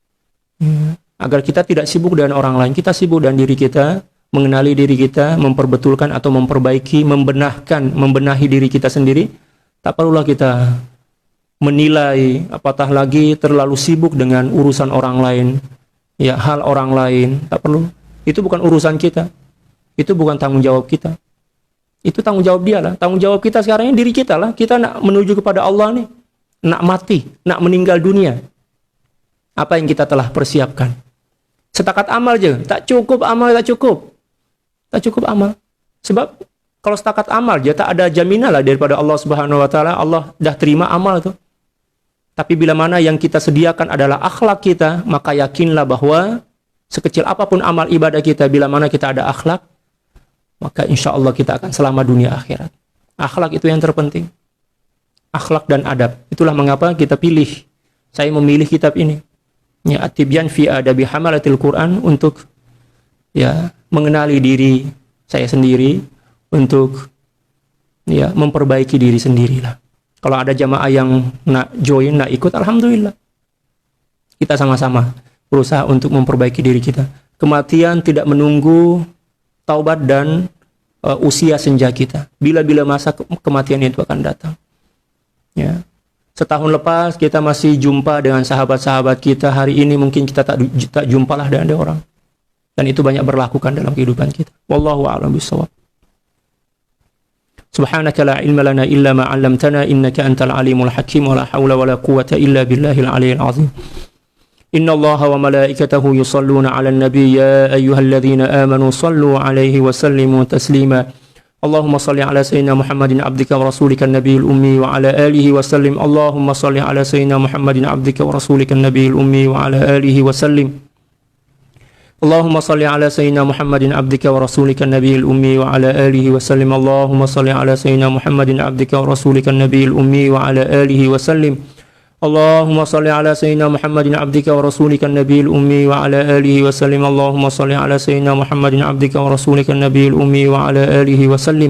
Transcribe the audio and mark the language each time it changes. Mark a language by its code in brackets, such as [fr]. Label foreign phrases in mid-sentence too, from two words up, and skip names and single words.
[ms] Agar kita tidak sibuk dengan orang lain, kita sibuk dengan diri kita, mengenali diri kita, memperbetulkan atau memperbaiki, membenahi diri kita sendiri. Tak perlulah kita menilai, apatah lagi terlalu sibuk dengan urusan orang lain. Ya, hal orang lain, tak perlu. Itu bukan urusan kita. Itu bukan tanggung jawab kita. Itu tanggung jawab dia lah. Tanggung jawab kita sekarang ini diri kita lah. Kita nak menuju kepada Allah nih. Nak mati, nak meninggal dunia. Apa yang kita telah persiapkan? Setakat amal je. Tak cukup amal, tak cukup. Tak cukup amal. Sebab kalau setakat amal je, tak ada jaminan lah daripada Allah [ar] سبحانه وتعالى. [ms] Allah dah terima amal tu. Tapi bila mana yang kita sediakan adalah akhlak kita, maka yakinlah bahwa sekecil apapun amal ibadah kita, bila mana kita ada akhlak, maka [ar] إن شاء الله [ms] kita akan selamat dunia akhirat. Akhlak itu yang terpenting. Akhlak dan adab. Itulah mengapa kita pilih. Saya memilih kitab ini. Ya, At-Tibyan fi Adabi Hamalatil Quran, untuk ya mengenali diri saya sendiri, untuk ya memperbaiki diri sendirilah. Kalau ada jamaah yang nak join, nak ikut, alhamdulillah. Kita sama-sama berusaha untuk memperbaiki diri kita. Kematian tidak menunggu taubat dan usia senja kita. Bila-bila masa kematian itu akan datang. Ya. Setahun lepas kita masih jumpa dengan sahabat-sahabat kita. Hari ini mungkin kita tak jumpalah dengan ada orang. Dan itu banyak berlakukan dalam kehidupan kita. [ar] والله أعلم بالصواب سبحانك لا علم لنا إلا ما علمتنا إنك أنت العليم الحكيم ولا حول ولا قوة إلا بالله العلي العظيم. إن الله وملائكته يصلون على النبي يا أيها الذين آمنوا صلوا عليه وسلموا تسليما. اللهم صل على سيدنا محمد عبدك ورسولك النبي الأمي وعلى آله وسلم. اللهم صل على سيدنا محمد عبدك ورسولك النبي الأمي وعلى آله وسلم. اللهم صل على سيدنا محمد عبدك ورسولك النبي الأمي وعلى آله وسلم. اللهم صل على سيدنا محمد عبدك ورسولك النبي الأمي وعلى آله وسلم. اللهم صل على سيدنا محمد عبدك ورسولك النبي الأمي وعلى آله وسلم. اللهم صل على سيدنا محمد عبدك ورسولك النبي الأمي وعلى آله وسلم.